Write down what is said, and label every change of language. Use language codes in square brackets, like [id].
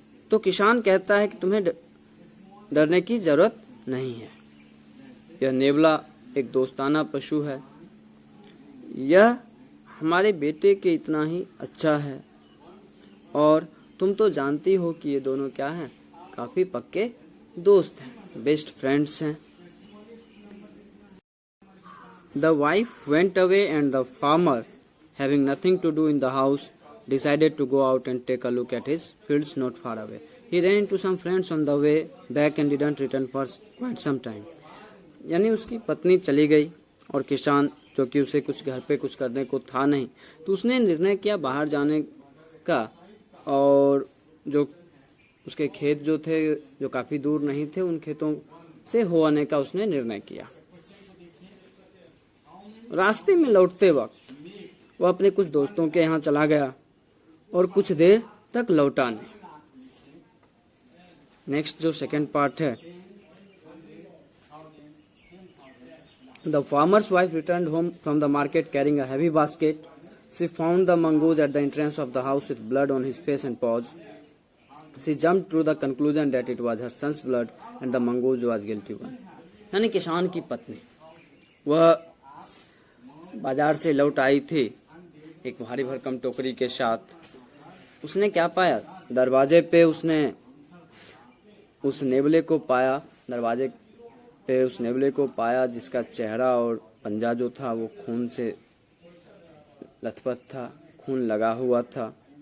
[hi] तो किसान कहता है कि तुम्हें डरने की जरूरत नहीं है, यह नेवला एक दोस्ताना पशु है, यह हमारे बेटे के इतना ही अच्छा है, और तुम तो जानती हो कि ये दोनों क्या हैं, काफी पक्के दोस्त हैं, [en] best friends [hi] हैं। [en] The wife went away and the farmer, having nothing to do in the house, decided to go out and take a look at his fields not far away. He ran into some friends on the way back and didn't return for quite some time. [hi] यानी उसकी पत्नी चली गई और किसान, जो कि उसे कुछ घर पे कुछ करने को था नहीं, तो उसने निर्णय किया बाहर जाने का, और जो उसके खेत जो थे, जो काफी दूर नहीं थे, उन खेतों से हो आने का उसने निर्णय किया। रास्ते में लौटते वक्त वह अपने कुछ दोस्तों के यहाँ चला गया और कुछ देर तक लौटा नहीं। [en] next [hi] जो [en] Second part है, the farmer's wife returned home from the market carrying a heavy basket. She found the mongoose at the entrance of the house with blood on his face and paws. She jumped to the conclusion that it was her son's blood and the mongoose was guilty one. [hi] यानी किसान की पत्नी वह बाजार से लौट आई थी एक भारी भरकम टोकरी के साथ। उसने क्या पाया? दरवाजे पे उसने उस नेवले को पाया, दरवाजे पे उस नेवले को पाया जिसका चेहरा और पंजा जो था वो खून से लथपथ था, खून लगा हुआ था।